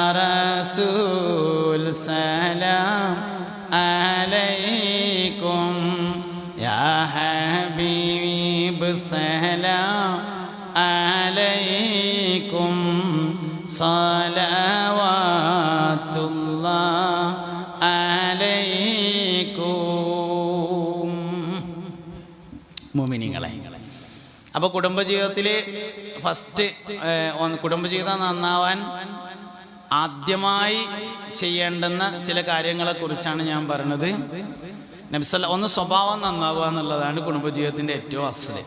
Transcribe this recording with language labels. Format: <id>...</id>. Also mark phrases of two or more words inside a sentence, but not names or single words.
<ar>رسول سلام عليكم يا حبيب سلام عليكم صلوات الله عليكم.</ar> <ml>മുഅ്മിനീങ്ങളെ, അപ്പോൾ കുടുംബജീവിതത്തിൽ ഫസ്റ്റ് കുടുംബജീവിതം നന്നാവാൻ ആദ്യമായി ചെയ്യേണ്ടുന്ന ചില കാര്യങ്ങളെക്കുറിച്ചാണ് ഞാൻ പറഞ്ഞത്. ഒന്ന് സ്വഭാവം നന്നാവുക എന്നുള്ളതാണ് കുടുംബജീവിതത്തിൻ്റെ ഏറ്റവും അസ്ല്.</ml>